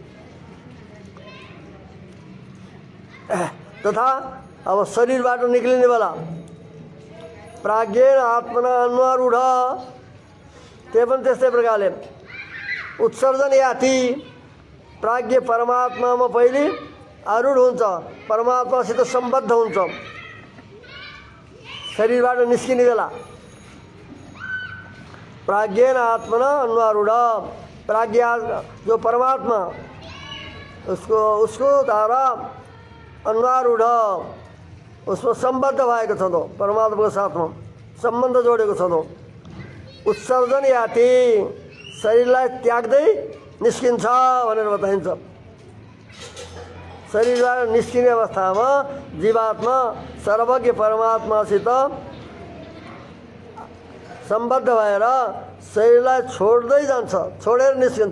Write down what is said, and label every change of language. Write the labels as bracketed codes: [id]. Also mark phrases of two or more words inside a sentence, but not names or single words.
[ne] तथा अब शरीरबाट निक्लिने बेला [sa] प्राज्ञेन आत्मना अन्वारूढ, [ne] त्यो पनि त्यस्तै प्रकारले [sa] उत्सर्जन याति। [ne] प्राज्ञ परमात्मामा पहिले आरूढ हुन्छ, परमात्मासित सम्बद्ध हुन्छ। शरीरबाट निस्किने बेला [sa] प्राज्ञेन आत्मना अन्वारूढ, [ne] प्राज्ञ जो परमात्मा उसको द्वारा अन्वारूढ, उसमा सम्बद्ध भएको छ। परमात्माको साथमा सम्बन्ध जोडेको छ। [sa] उत्सर्जन याति, [ne] शरीरलाई त्याग्दै निस्किन्छ भनेर बताइन्छ। शरीरबाट निस्किने अवस्थामा जीवात्मा सर्वज्ञ परमात्मासित सम्बद्ध भएर शरीरलाई छोड्दै जान्छ, छोडेर निस्किन्छ।